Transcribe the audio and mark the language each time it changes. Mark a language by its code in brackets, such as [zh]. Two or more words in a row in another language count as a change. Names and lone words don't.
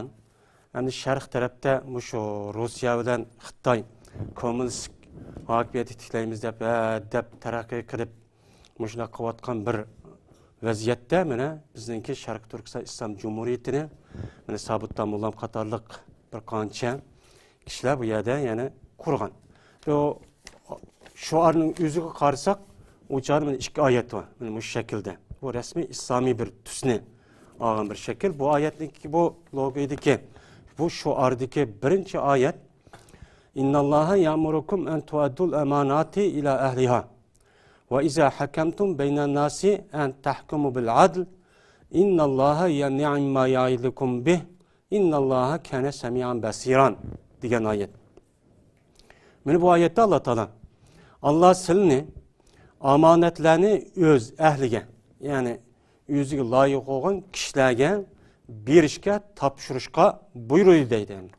[uz] Endi sharq tarafda shu Rossiya bilan Xitoy kommunist hokimiyat tiklaymiz deb taraqqiy qilib shuna qilayotgan bir vaziyatda mana bizningki Sharqiy Turkiston Islom Cumhuriyetini mana Sobitdan Mullam qatorliq bir qancha kishilar bu yerda yana qurgan. Shuarning o'ziga qarasak, u yerda ikki oyat bor. Mana bu shaklda. Bu rasmiy islomiy bir tusni olgan bir shakl. Bu oyatniki bu logoydagi bu shuardagi birinchi oyat [ar] إن الله يأمركم أن تؤدوا الأمانات إلى أهلها وإذا حكمتم بين الناس أن تحكموا بالعدل إن الله نعما يعظكم به إن الله كان سميعا بصيرا [uz] degan oyat. Mana bu oyatda Alloh taolo Allah sizlarni amanatlarni o'z ahliga, ya'ni o'ziga loyiq bo'lgan kishilarga berishga, topshirishga buyurdi deydi.